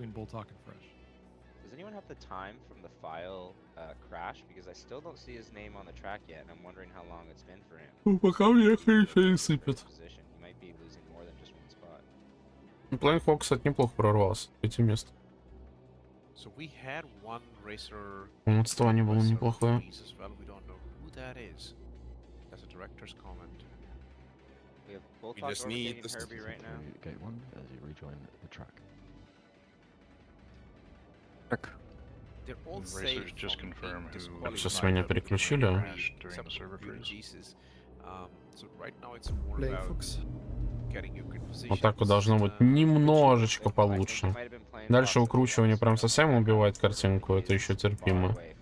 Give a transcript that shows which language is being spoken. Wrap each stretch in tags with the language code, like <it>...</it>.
<en>Does anyone have the time from the file crash? Because I still don't see his name on the track yet, and I'm wondering how long it's been for him.</en> <ru>Ну, пока мне не сыпет.</ru> <en>He might be losing more than just one spot.</en> <ru>Flying Fox, кстати, неплохо прорвался. 5 мест.</ru> <en>So we had one racer.</en> <ru>Отставание было неплохое.</ru> <en>We don't know who that is. That's a director's comment. We just need the Herbie right now. Gate 1 as you rejoin the track. They're all Racers just confirm who</en> <ru>Сейчас меня переключили.</ru> <en>during the server freeze. So right now it's more about getting you good position.</en> <ru>Вот так вот должно быть немножечко получше. Дальше выкручивание прям совсем убивает картинку, это еще терпимо.</ru>